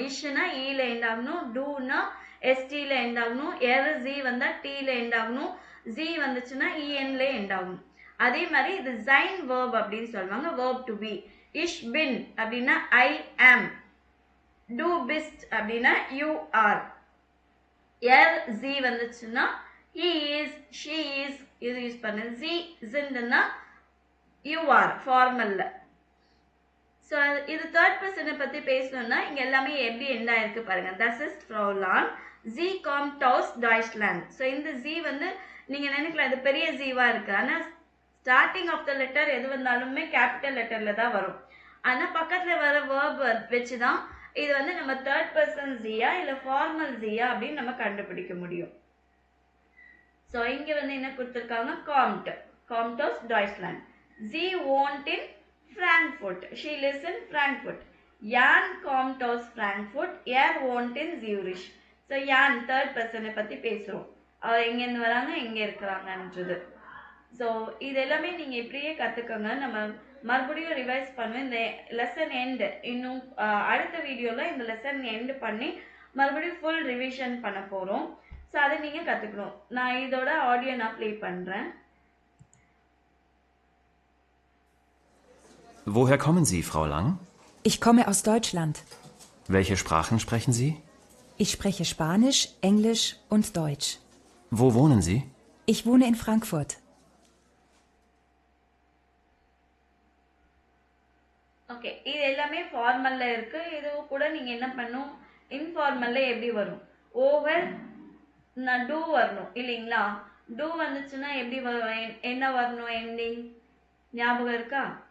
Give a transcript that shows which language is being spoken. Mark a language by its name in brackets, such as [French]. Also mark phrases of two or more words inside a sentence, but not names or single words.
[Tamil] இஷ்னா ஈல எண்ட் ஆகணும், டூனா எஸ்டில எண்ட் ஆகணும், ஏர் ஜி வந்தால் டீல எண்ட் ஆகணும், ஜி வந்துச்சுன்னா இஎன்ல எண்ட் ஆகணும். அதே மாதிரி இது ஜைன் வேர்ப் அப்படின்னு சொல்லுவாங்க, [English] verb to be. [German] ich bin [Tamil] அப்படின்னா [English] I am, [German] du bist [Tamil] அப்படின்னா [English] you are. [Tamil] ஏர் ஜி வந்துச்சுன்னா [English] he is, she is [Tamil] இது யூஸ் பண்ணு. ஜி ஜின்னா [English] you are [Tamil] ஃபார்மல்ல. ஸோ இது [English] third person [Tamil] பற்றி பேசணும்னா இங்கே எல்லாமே எப்படி எண்ட் ஆயிருக்கு பாருங்க. [German] Das ist Frau Lang, Sie kommt aus Deutschland. [Tamil] ஸோ இந்த ஜி வந்து நீங்கள் நினைக்கலாம் இது பெரிய ஜீவாக இருக்கு, ஆனால் [English] starting of the letter [Tamil] எது வந்தாலுமே [English] capital letter [Tamil] தான் வரும். ஆனால் பக்கத்தில் வர வேர்ப் வச்சு தான் இது வந்து நம்ம [English] third person [Tamil] ஜியா இல்லை ஃபார்மல் ஜியா அப்படின்னு நம்ம கண்டுபிடிக்க முடியும். ஸோ இங்கே வந்து என்ன கொடுத்துருக்காங்க, [German] kommt aus Deutschland. ஜி wohnt in Frankfurt, [English] she lives in Frankfurt. [German] Jan kommt aus Frankfurt, er wohnt in Zurich. [Tamil] ஸோ யான் [English] third person [Tamil] பற்றி பேசுகிறோம், அவர் எங்கேருந்து வராங்க எங்கே இருக்கிறாங்கன்றது. ஸோ இது எல்லாமே நீங்கள் இப்படியே கற்றுக்கோங்க. நம்ம மறுபடியும் ரிவைஸ் பண்ணுவோம். இந்த [English] lesson end [Tamil] இன்னும் அடுத்த வீடியோவில் இந்த [English] lesson end [Tamil] பண்ணி மறுபடியும் [English] full revision [Tamil] பண்ண போகிறோம். ஸோ அதை நீங்கள் கற்றுக்கணும். நான் இதோட ஆடியோ நான் ப்ளே பண்ணுறேன். [German] Woher kommen Sie, Frau Lang? Ich komme aus Deutschland. Welche Sprachen sprechen Sie? Ich spreche Spanisch, Englisch und Deutsch. Wo wohnen Sie? Ich wohne in Frankfurt. [Tamil] ஓகே, இது எல்லாமே ஃபார்மலில் இருக்குது. இது கூட நீங்கள் என்ன பண்ணும், இன்ஃபார்மலில் எப்படி வரும், ஓவர் டூ வரணும் இல்லைங்களா. டூ வந்துச்சுன்னா எப்படி என்ன வரணும், எண்டிங் ஞாபகம் இருக்கா.